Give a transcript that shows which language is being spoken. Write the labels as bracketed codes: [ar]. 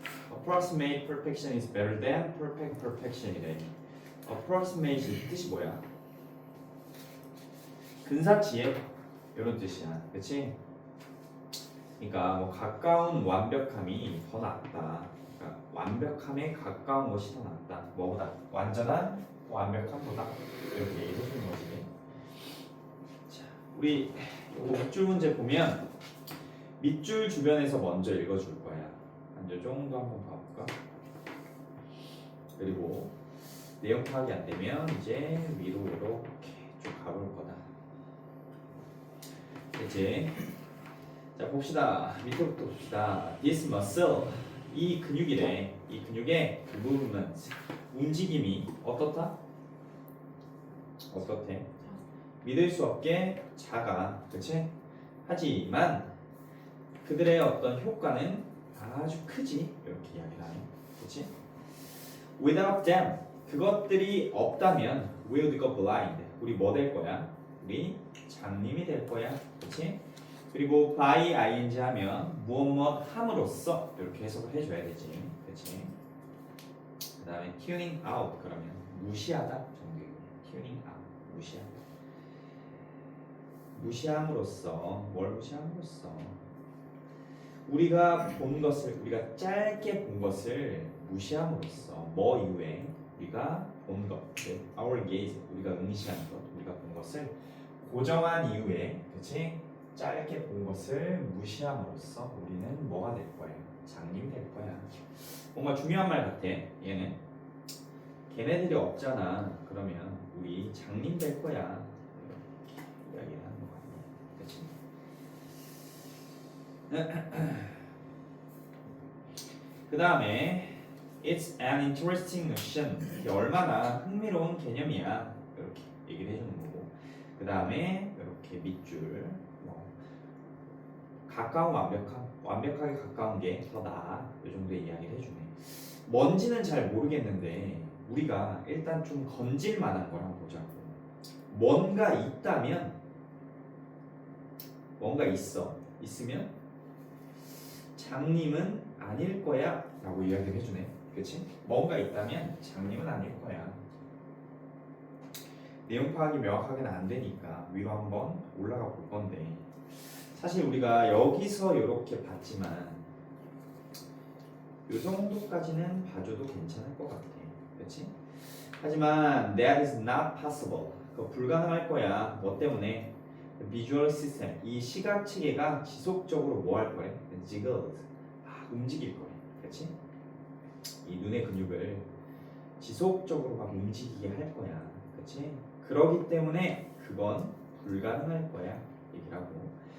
[en] Approximate perfection is better than perfect perfection이래. [ko] Approximate 뜻이 뭐야? 근사치에 이런 뜻이야, 그렇지? 그러니까 뭐 가까운 완벽함이 더 낫다. 그러니까 완벽함에 가까운 것이 더 낫다. 뭐보다? 완전한 완벽함보다 이렇게 얘기해 주는 거지. 자, 우리 이거 밑줄 문제 보면 밑줄 주변에서 먼저 읽어줄 거야. 한 요 정도 한번 봐볼까? 그리고 내용 파악이 안 되면 이제 위로 이렇게 쭉 가볼 거다. 됐지? 자 봅시다. 밑에부터 봅시다. [en] This muscle, [ko] 이 근육이래. 이 근육의 그 movement, 움직임이 어떻다? 어떻대? 믿을 수 없게 작아, 그렇지? 하지만 그들의 어떤 효과는 아주 크지, 이렇게 이야기를 하네, 그렇지? [en] Without them, [ko] 그것들이 없다면 [en] we would go blind. [ko] 우리 뭐 될 거야? 우리 장님이 될 거야, 그렇지? 그리고 by ing 하면 무엇 함으로써 이렇게 해석을 해줘야 되지, 그렇지? 그 다음에 [en] tuning out [ko] 그러면 무시하다 정도. [en] tuning out [ko] 무시하다. 무시함으로써 뭘 무시함으로써 우리가 본 것을 우리가 짧게 본 것을 무시함으로써 뭐 이후에 우리가 본 것, [en] our gaze [ko] 우리가 응시한 것, 우리가 본 것을 고정한 이후에, 그렇지? 짧게 본 것을 무시함으로써 우리는 뭐가 될 거예요? 장님이 될 거야. 뭔가 중요한 말 같아. 얘는 걔네들이 없잖아. 그러면 우리 장님 될 거야. 이렇게 이야기를 하는 거 같네. 그렇지? 그 다음에 [en] It's an interesting notion. [ko] 이게 얼마나 흥미로운 개념이야. 이렇게 얘기를 해주는 거고. 그 다음에 이렇게 밑줄. 가까운 완벽하게 가까운 게 더 나아. 이 정도의 이야기를 해주네. 뭔지는 잘 모르겠는데 우리가 일단 좀 건질 만한 걸 한번 보자고. 뭔가 있다면 뭔가 있으면 장님은 아닐 거야 라고 이야기를 해주네. 그치? 뭔가 있다면 장님은 아닐 거야. 내용 파악이 명확하게는 안 되니까 위로 한번 올라가 볼 건데 사실 우리가 여기서 이렇게 봤지만 이 정도까지는 봐줘도 괜찮을 것 같아. 그렇지? 하지만 [en] that is not possible. [ko] 그거 불가능할 거야. 뭐 때문에? [en] visual system, [ko] 이 시각 체계가 지속적으로 뭐 할 거래? jiggled, 움직일 거래. 그렇지? 이 눈의 근육을 지속적으로 막 움직이게 할 거야. 그렇지? 그러기 때문에 그건 불가능할 거야. 얘기를 하고.